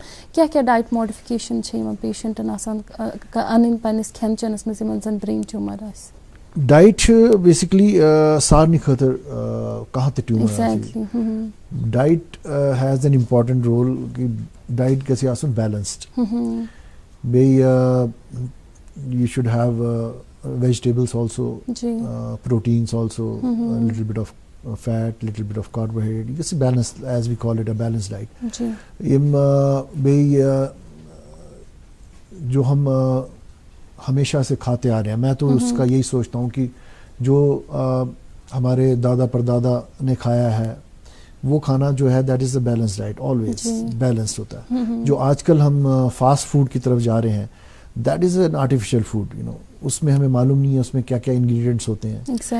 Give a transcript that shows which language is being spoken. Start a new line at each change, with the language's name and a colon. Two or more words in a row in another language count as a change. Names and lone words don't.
Kashmiri: کیٛاہ کیٛاہ
English: diet modification
Kashmiri: چھِ یِمن پیشنٹن آسان اَنٕنۍ پنٕنِس کھٮ۪ن چٮ۪نَس منٛز یِمن زَن
English: brain tumor
Kashmiri: آسہِ؟ ڈایٹ چھُ بیسِکلی سارنٕے خٲطرٕ کانٛہہ تہِ ٹیوٗمر آسہِ.
English: diet has an important role
Kashmiri: کہِ ڈایٹ گژھِ آسُن بیلنسڈ.
English: بیٚیہِ you should have vegetables also, proteins also, little bit of fat, little bit of carbohydrate.
Kashmiri: یہِ گژھِ
English: balance as we call it a balance diet.
Kashmiri: یِم بیٚیہِ
Urdu: جو ہم ہمیشہ سے کھاتے آ رہے ہیں, میں تو اس کا یہی سوچتا ہوں کہ جو ہمارے دادا پردادا نے کھایا ہے وہ کھانا جو ہے
English: that is a balance diet, always balanced
Urdu: ہوتا ہے. جو آج کل ہم فاسٹ فوڈ کی طرف جا رہے ہیں
English: that is an artificial food, you know,
Urdu: اس میں ہمیں معلوم نہیں ہے اس میں کیا کیا انگریڈینٹس ہوتے ہیں.